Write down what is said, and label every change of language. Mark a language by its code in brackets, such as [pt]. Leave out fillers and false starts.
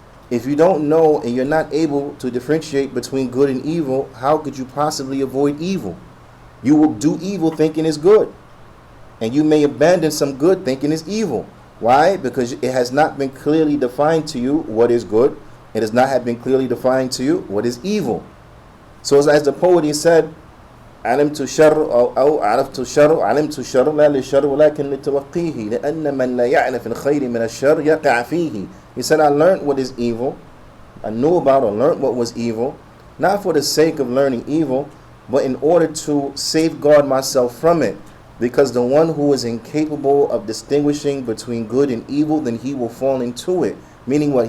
[en] If you don't know and you're not able to differentiate between good and evil, how could you possibly avoid evil? You will do evil thinking it's good, and you may abandon some good thinking it's evil. Why? Because it has not been clearly defined to you what is good. It has not been clearly defined to you what is evil. So as the poet, he said, [ar] علمت الشر أو عرفت الشر علمت الشر لا للشر ولكن لتوقيه لأن من لا يعرف الخير من الشر يقع فيه. [en] He said, I learned what is evil. I knew about or learned what was evil, not for the sake of learning evil, but in order to safeguard myself from it. Because the one who is incapable of distinguishing between good and evil, then he will fall into it. Meaning what?